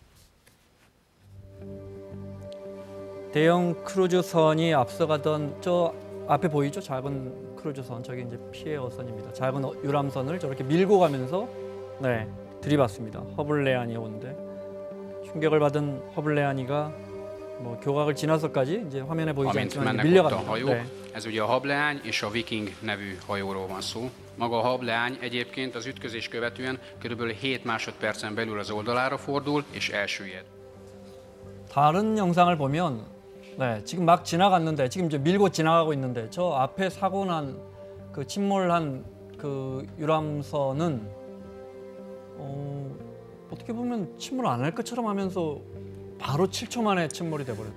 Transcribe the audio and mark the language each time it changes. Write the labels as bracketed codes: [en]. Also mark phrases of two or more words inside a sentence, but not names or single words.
[ko] 대형 크루즈선이 앞서가던 저 앞에 보이죠? 작은 크루즈선, 저게 이제 피해 어선입니다. 작은 유람선을 저렇게 밀고 가면서 들이받습니다. 허블레안이 오는데 쭉 충격을 받은 허블레아니가 뭐 교각을 지나서까지 이제 화면에 보이지 [hu] amint [ko] 않지만 [hu] mennek ott a [ko] 밀려갑니다. [hu] hajó. [ko] 네. [hu] Ez ugye a Hableány és a Viking nevű hajóról van szó. Maga a Hableány egyébként az ütközés követően körülbelül 7 másodpercen belül az oldalára fordul és elsüllyed. [ko] 다른 영상을 보면 네, 지금 막 지나갔는데 지금 이제 밀고 지나가고 있는데 저 앞에 사고 난 그 침몰한 그 유람선은 어떻게 보면 침몰 안 할 것처럼 하면서 바로 7초 만에 침몰이 돼버렸어요.